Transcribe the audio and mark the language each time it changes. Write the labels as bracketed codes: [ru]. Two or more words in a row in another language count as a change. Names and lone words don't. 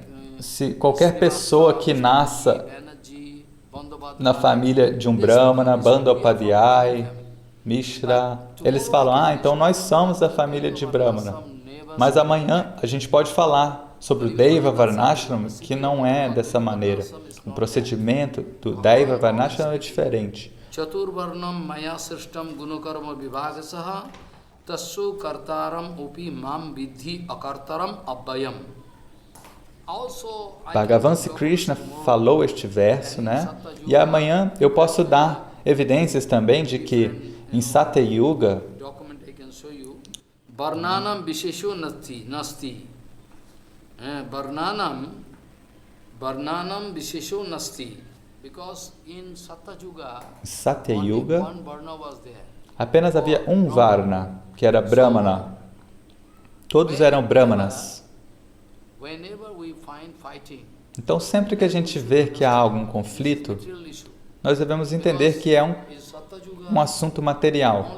[pt] Se qualquer pessoa que nasça na família de um Brahmana, Bandhopadhyay, Mishra, eles falam: então nós somos da família de Brahmana. Mas amanhã a gente pode falar sobre o Daiva Varnashram, que não é dessa maneira. O procedimento do Daiva Varnashram é diferente. [sa] चातुर्वर्ण्यं मया सृष्टं गुणकर्म विभागशः तस्य कर्तारम् अपि मां विद्धि अकर्तारम् अव्ययम्. [pt] Bhagavan Sri Krishna falou este verso, né? E amanhã eu posso dar evidências também de que em Satyuga [sa] वर्णानां विशेषो नास्ति. वर्णानां विशेषो नास्ति. [en] Because in [pt] Satyuga apenas havia um Varna, que era Brahmana. Todos eram Brahmanas. Então, sempre que a gente vê que há algum conflito, nós devemos entender que é um assunto material.